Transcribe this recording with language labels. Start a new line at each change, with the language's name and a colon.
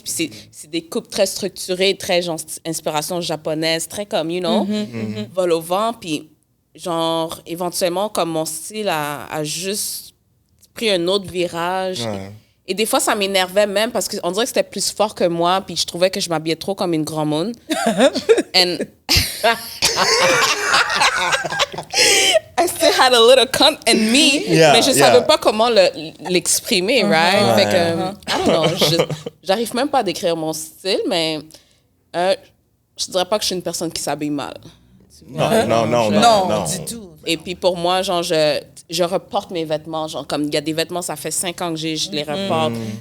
French: Puis c'est des coupes très structurées, très genre inspiration japonaise, très comme,
English: you know,
French: vol au vent. Puis genre, éventuellement, comme mon style a juste pris un autre virage. Ouais. Et des fois, ça m'énervait même parce qu'on dirait que c'était plus fort que moi, puis je trouvais que je m'habillais trop comme une grand monde.
English: And I still had a little cunt in me, Yeah,
French: mais je
English: yeah.
French: savais pas comment l'exprimer, right? Fait que,
English: I don't know,
French: j'arrive même pas à décrire mon style, mais je dirais pas que je suis une personne qui s'habille mal. Non. du tout. Et puis pour moi, genre, je reporte mes vêtements. Genre, comme il y a des vêtements, ça fait 5 ans que je les reporte.